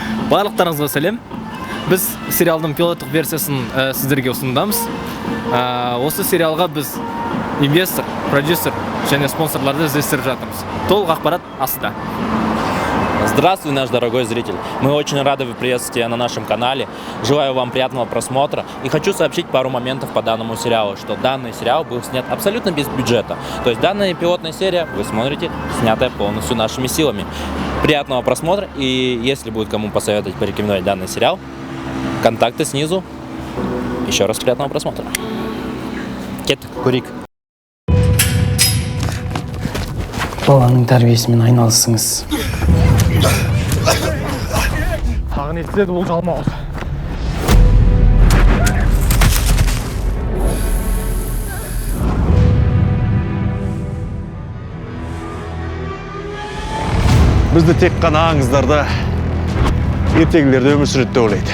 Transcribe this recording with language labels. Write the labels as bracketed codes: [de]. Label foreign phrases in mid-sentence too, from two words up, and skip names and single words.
[kk] Барлықтарыңызға сәлем. Біз сериалдың пилоттық версиясын сіздерге ұсынудамыз. Осы сериалға біз инвестор, продюсер және спонсорларды іздестіріп жатырмыз. Толық ақпарат астында. [ru] Здравствуй, наш дорогой зритель. Мы очень рады приветствовать тебя на нашем канале. Желаю вам приятного просмотра. И хочу сообщить пару моментов по данному сериалу, что данный сериал был снят абсолютно без бюджета. То есть данная пилотная серия, вы смотрите, снятая полностью нашими силами. Приятного просмотра. И если будет кому посоветовать, порекомендовать данный сериал, контакты снизу. Еще раз приятного просмотра. [kk] Кет, Курик. Баланың тәрбиесімен айналысыңыз. Тағы не істеді бұл жалмауыз? Бізді тек қана аңыздарда, ертегілерде өмір сүреді деп ойлайды.